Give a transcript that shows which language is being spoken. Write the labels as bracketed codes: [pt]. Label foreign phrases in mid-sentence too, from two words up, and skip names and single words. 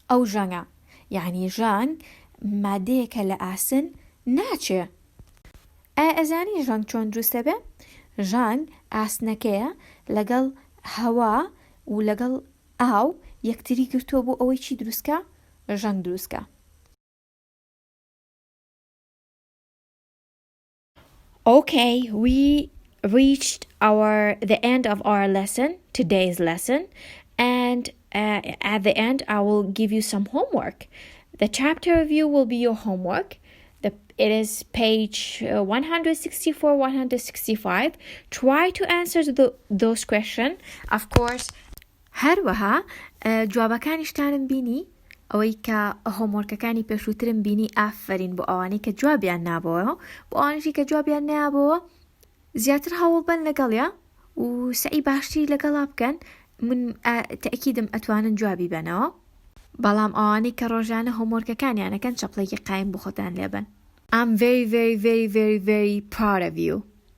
[ckb] ئەو ژەنگە یعنی ژەنگ مادەیەکە لە ئاسن ناچێ. ئەزانی ژەنگ چۆن دروستە بێ؟ ژەنگ ئاسنەکەیە لەگەڵ هەوا و لەگەڵ ئاو یەکتری گرتووە بۆ ئەوەی چی دروستکە؟ ژەنگ دروستکە. [en] Okay, we reached the end of our lesson, today's lesson, and at the end I will give you some homework. The chapter review will be your homework. It is page 164, 165. Try to answer those questions. Of course, [ckb] هەروەها جوابەکانیشتانم بینی ئەوەی کە هۆمۆرکەکانی پێشووترم بینی ئافرین بۆ ئەوانەی کە جوابیان نابەوە، بۆ ئەوانشی کە جوابیان نابەوە زیاتر هەوڵ بن لەگەڵیا و سعی باشتری لەگەڵا بکەن. من تەکیدم ئەتوانن جوابی بنەوە، بەڵام ئەوانەی کە ڕۆژانە هۆمۆرکەکانیانەکەن چەپڵێکی قایم بۆ خۆتان لێبن. [en] I'm very, very, very, very, very proud of you.